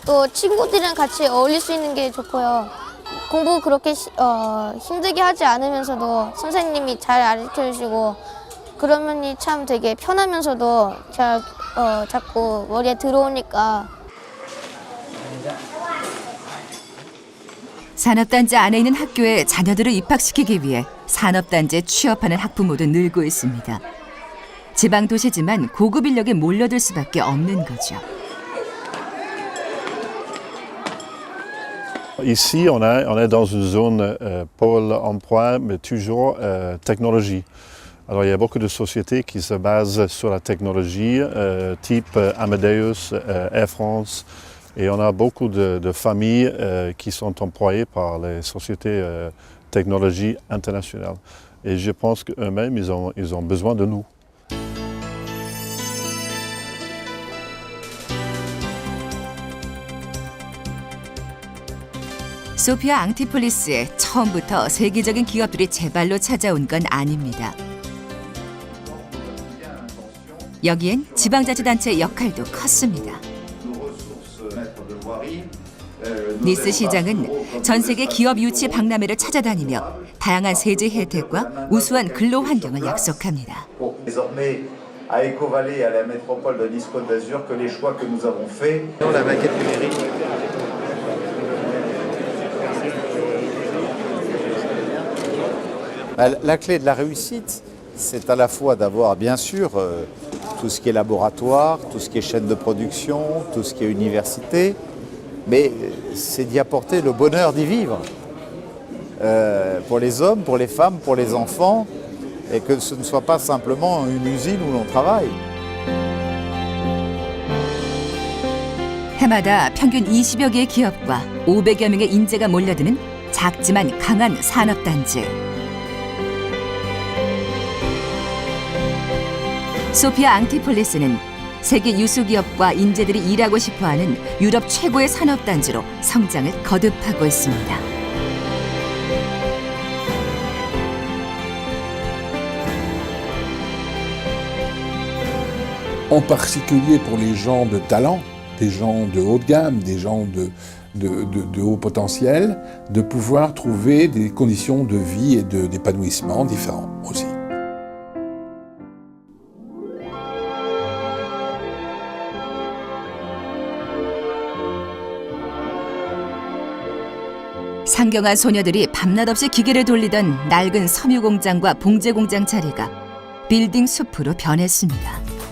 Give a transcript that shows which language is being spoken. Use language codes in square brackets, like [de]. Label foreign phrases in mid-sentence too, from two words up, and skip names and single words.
[ko] 또 친구들이랑 같이 어울릴 수 있는 게 좋고요. 공부 그렇게 힘들게 하지 않으면서도 선생님이 잘 가르쳐 주시고 그러면이 참 되게 편하면서도 자꾸 머리에 들어오니까. 산업단지 안에 있는 학교에 자녀들을 입학시키기 위해 산업단지에 취업하는 학부모도 늘고 있습니다. 지방 도시지만 고급 인력이 몰려들 수밖에 없는 거죠. [fr] Ici, on est dans une zone pôle emploi, mais toujours technologie. Alors, il y a beaucoup de sociétés qui se basent sur la technologie, type Amadeus, Air France, et on a beaucoup de familles qui sont employées par les sociétés technologie internationales. Et je pense qu'eux-mêmes, ils ont besoin de nous. [ko] 소피아 앙티폴리스에 처음부터 세계적인 기업들이 제발로 찾아온 건 아닙니다. 여기엔 지방자치단체의 역할도 컸습니다. 니스 시장은 전 세계 기업 유치 박람회를 찾아다니며 다양한 세제 혜택과 우수한 근로 환경을 약속합니다. [fr] à Ecovalet et à la métropole de Nice-Côte d'Azur que les choix que nous avons faits. La maquette numérique. La clé de la réussite, c'est à la fois d'avoir bien sûr tout ce qui est laboratoire, tout ce qui est chaîne de production, tout ce qui est université, mais c'est d'y apporter le bonheur d'y vivre. Pour les hommes, pour les femmes, pour les enfants, et que ce ne soit pas simplement une usine où l'on travaille. [ko] 해마다 평균 20여 개의 기업과 500여 명의 인재가 몰려드는 작지만 강한 산업단지. 소피아 앙티폴리스는 세계 유수 기업과 인재들이 일하고 싶어하는 유럽 최고의 산업단지로 성장을 거듭하고 있습니다. [fr] En particulier pour les gens de talent, des gens de haut de gamme, des gens de haut potentiel, de pouvoir trouver des conditions de vie et d'épanouissement différents aussi. [ko] 상경한 소녀들이 밤낮 없이 기계를 돌리던 낡은 섬유 공장과 봉제 공장 자리가 빌딩 숲으로 변했습니다.